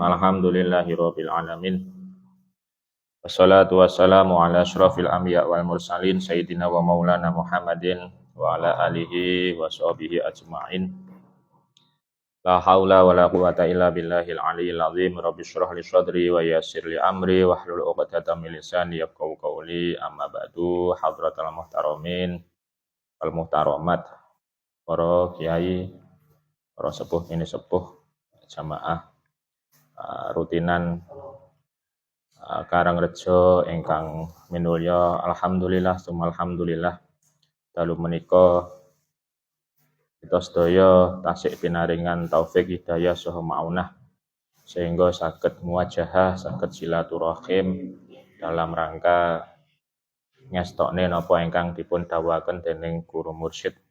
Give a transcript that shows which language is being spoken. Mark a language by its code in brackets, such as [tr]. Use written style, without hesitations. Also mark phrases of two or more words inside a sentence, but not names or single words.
[ar] الحمد لله رب العالمين. والصلاة والسلام على أشرف الأنبياء والمرسلين سيدنا ومولانا محمد وعلى آله وصحبه أجمعين. لا حول ولا قوة إلا بالله العلي العظيم. رب اشرح لي صدري ويسر لي أمري واحلل عقدة من لساني يفقهوا قولي. أما بعد. حضرة المحترمين والمحترمات, [id] para kiai, para sepuh ini sepuh [jv] jamaah rutinan Karangrejo ingkang minulya, [ar] الحمد لله ثم الحمد لله [jv] dalu menika kita sedaya tasik pinaringan taufik hidayah saha maunah sehingga saged muwajahah, saged silaturahim [id] dalam rangka [jv] ngestokne napa ingkang dipun dawuhaken dening guru mursyid.